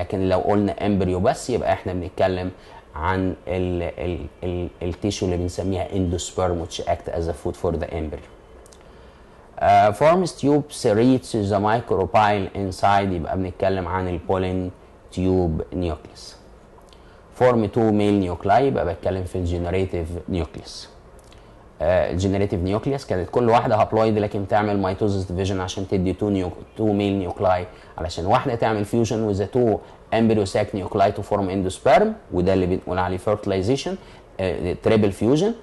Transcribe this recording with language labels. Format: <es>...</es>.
<ar>لكن لو قلنا امبريو بس يبقى احنا بنتكلم عن التيشو اللي بنسميها</ar> <en>endosperm which act as a food for the embryo. Forms tubes reach the micropyle inside.</en> <ar>يبقى بنتكلم عن البولين تيوب nucleus.</ar> <en>form 2 male nuclei</en> <ar>يبقى بتكلم في الجنريتيف نيوكليوس. الجنريتيف نيوكليوس كانت كل واحده هابلويد لكن تعمل ميتوزس ديفيجن عشان تدي 2 ميل نيوكلاي، علشان واحده تعمل</ar> <en>fusion with 2 embryo sac nuclei to form endosperm,</en> <ar>وده اللي بنقول عليه فيرتلايزيشن تريبل فيوجن.</ar>